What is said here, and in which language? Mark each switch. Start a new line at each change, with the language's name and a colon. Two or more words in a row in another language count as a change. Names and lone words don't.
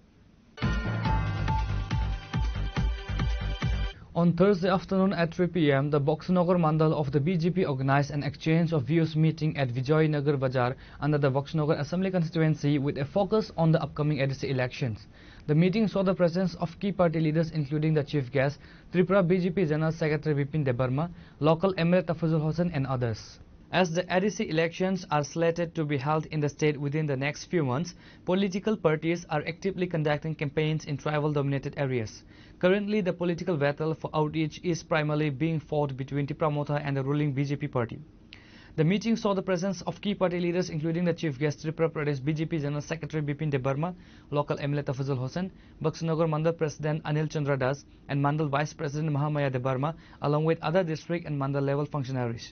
English: On Thursday afternoon at 3 p.m., the Boxnagar Mandal of the BJP organized an exchange of views meeting at Vijayanagar Bazaar under the Boxnagar Assembly constituency with a focus on the upcoming ADC elections. The meeting saw the presence of key party leaders including the chief guest, Tripura BJP General Secretary Bipin Debarma, local MLA Tafazul Hossain and others. As the ADC elections are slated to be held in the state within the next few months, political parties are actively conducting campaigns in tribal-dominated areas. Currently, the political battle for outreach is primarily being fought between Tripura Motha and the ruling BJP party. The meeting saw the presence of key party leaders including the chief guest Tripura Pradesh BJP General Secretary Bipin Debarma, local MLA Tafazul Hossain, Boxnagar Mandal President Anil Chandra Das and Mandal Vice President Mahamaya Debarma along with other district and Mandal level functionaries.